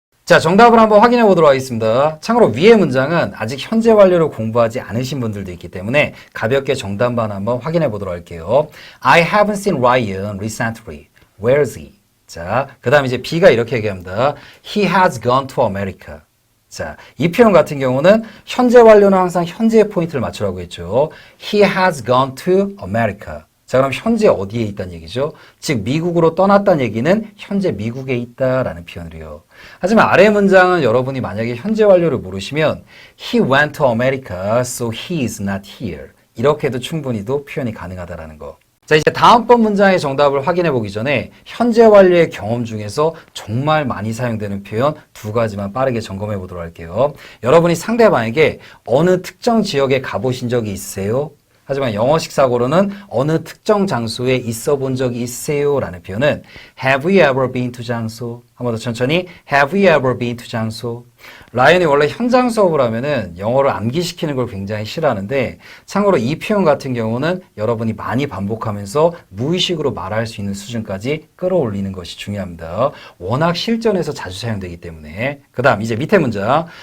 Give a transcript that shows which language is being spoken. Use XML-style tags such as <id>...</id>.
<ko>자, 정답을 한번 확인해 보도록 하겠습니다. 참고로 위의 문장은 아직 현재 완료를 공부하지 않으신 분들도 있기 때문에 가볍게 정답만 한번 확인해 보도록 할게요.</ko> <en>I haven't seen Ryan recently. Where is he?</en> <ko>자, 그 다음 이제 B가 이렇게 얘기합니다.</ko> <en>He has gone to America.</en> <ko>자, 이 표현 같은 경우는 현재 완료는 항상 현재의 포인트를 맞추라고 했죠.</ko> <en>He has gone to America.</en> <ko>자, 그럼 현재 어디에 있다는 얘기죠? 즉 미국으로 떠났다는 얘기는 현재 미국에 있다라는 표현이에요. 하지만 아래 문장은 여러분이 만약에 현재 완료를 모르시면</ko> <en>He went to America, so he is not here.</en> <ko>이렇게 해도 충분히도 표현이 가능하다라는 거. 자, 이제 다음번 문장의 정답을 확인해 보기 전에 현재 완료의 경험 중에서 정말 많이 사용되는 표현 두 가지만 빠르게 점검해 보도록 할게요. 여러분이 상대방에게 어느 특정 지역에 가보신 적이 있으세요? 하지만 영어식 사고로는 어느 특정 장소에 있어 본 적이 있으세요? 라는 표현은</ko> <en>Have you ever been to 장소?</en> <ko>한 번 더 천천히</ko> <en>Have you ever been to</en> <ko>장소? 라이언이 원래 현장 수업을 하면은 영어를 암기시키는 걸 굉장히 싫어하는데 참고로 이 표현 같은 경우는 여러분이 많이 반복하면서 무의식으로 말할 수 있는 수준까지 끌어올리는 것이 중요합니다. 워낙 실전에서 자주 사용되기 때문에. 그 다음 이제 밑에 문장.</ko>